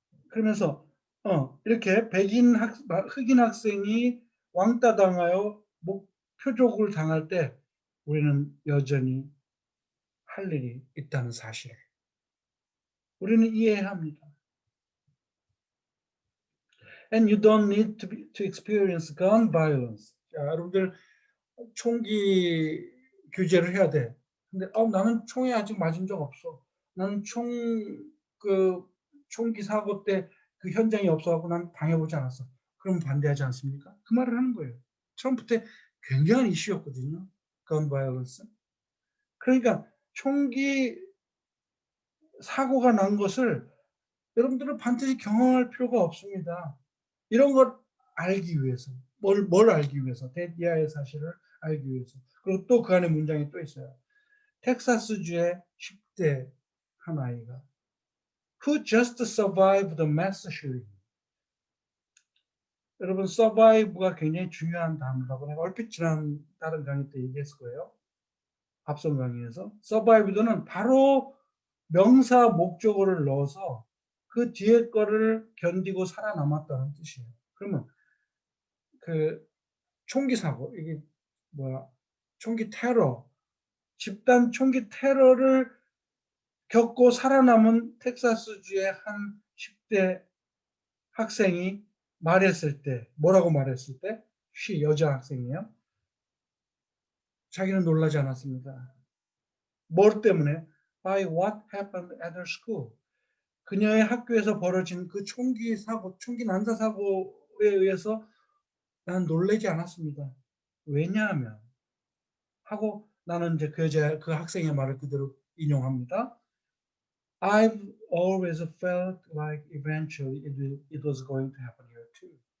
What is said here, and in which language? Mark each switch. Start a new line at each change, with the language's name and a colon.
Korean: 그러면서 이렇게 흑인 학생이 왕따 당하여 표적을 당할 때 우리는 여전히 할 일이 있다는 사실을 우리는 이해해야 합니다.
English: And you don't need to experience gun violence.
Korean: 자, 여러분들 총기 규제를 해야 돼. 근데 나는 총에 아직 맞은 적 없어. 나는 총기 사고 때 그 현장이 없어갖고 난 당해보지 않았어. 그럼 반대하지 않습니까? 그 말을 하는 거예요. 트럼프 때 굉장한 이슈였거든요. 건 바이올런스. 그러니까 총기 사고가 난 것을 여러분들은 반드시 경험할 필요가 없습니다. 이런 걸 알기 위해서. 뭘 알기 위해서? 데디아의 사실을 알기 위해서. 그리고 또 그 안에 문장이 또 있어요. 텍사스주의 10대 한 아이가
English: Who just survived the mass shooting.
Korean: 여러분 survive가 굉장히 중요한 단어라고 내가 얼핏 지난 다른 강의 때 얘기했을 거예요. 앞선 강의에서. survived는 바로 명사 목적어를 넣어서 그 뒤에 거를 견디고 살아남았다는 뜻이에요. 그러면 그 총기 사고, 이게 총기 테러, 집단 총기 테러를 겪고 살아남은 텍사스주의 한 10대 학생이 말했을 때, 뭐라고 말했을 때? 여자 학생이에요. 자기는 놀라지 않았습니다. 뭘 때문에?
English: By what happened at her school.
Korean: 그녀의 학교에서 벌어진 그 총기 난사 사고에 의해서 난 놀라지 않았습니다. 왜냐하면 하고 나는 이제 그 학생의 말을 그대로 인용합니다.
English: I've always felt like eventually it was going to happen here too.